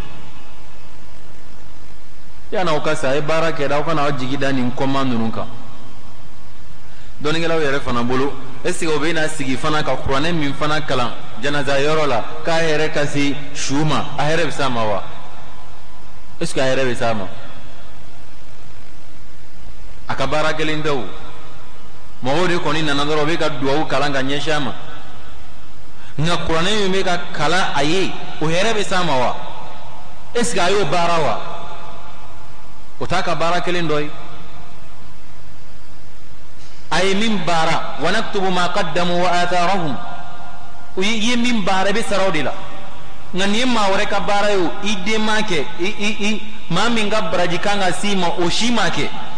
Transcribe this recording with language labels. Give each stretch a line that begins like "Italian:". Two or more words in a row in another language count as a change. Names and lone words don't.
Bambara: yan'aw ka sa a ye baara kɛ aw kana aw jigi da nin kɔma ninnu kan dɔnnikɛlaw yɛrɛ fana bolo
French: est ce que
Bambara: o bɛ na sigi fana ka kuranɛ min fana kalan janaza yɔrɔ la k'a hɛrɛ ka se su ma a hɛrɛ bɛ s'a ma wa
French: est ce que
Bambara: a hɛrɛ bɛ s'a ma a ka baara kelen tɛ o mɔgɔw de kɔni nana dɔrɔn u bɛ ka duwawu kalan ka ɲɛsin a ma nka kuranɛ min bɛ ka kalan a ye o hɛrɛ bɛ s'a ma wa
French: est ce que
Bambara: a y'o baara wa o t'a ka baara kelen dɔ ye a ye min baara
Arabic: ونكتب ما قدموا وآثارهم
Bambara: u ye min baara i bɛ sara o de la nka nin ye maa wɛrɛ ka baara ye o i den m'a kɛ maa min ka baraji kan ka s'i ma o si m'a kɛ